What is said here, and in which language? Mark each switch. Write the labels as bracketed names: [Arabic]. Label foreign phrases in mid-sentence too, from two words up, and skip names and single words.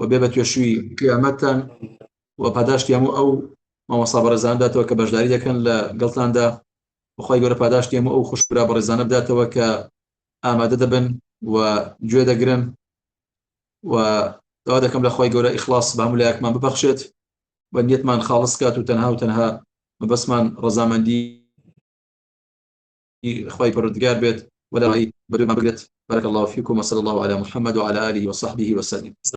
[Central Kurdish] بێ بە توێشووی قیامەتتان و پاداشتی هەموو ئەو مامۆستا بەڕێزان بداتەوە کە بەشداری دەکەن لە گەڵتاندا بەخوای گەورە پاداشتی هەموو ئەو خوشبرا بەڕێزانە بداتەوە کە ئامادە دەبن و گوێ دەگرن و داوا دەکەم لە خی گەورە ئیخلاص بە هەموو لایەکمان ببەخشێت بە نیەتمان خاڵص کات و تەنها مەبەسمان ڕەزامەندی خی پەروەردگار بێت ولا بەدوێمان بگرێت [Arabic] بارك الله فيكم وصلى الله على محمد وعلى آله وصحبه وسلم.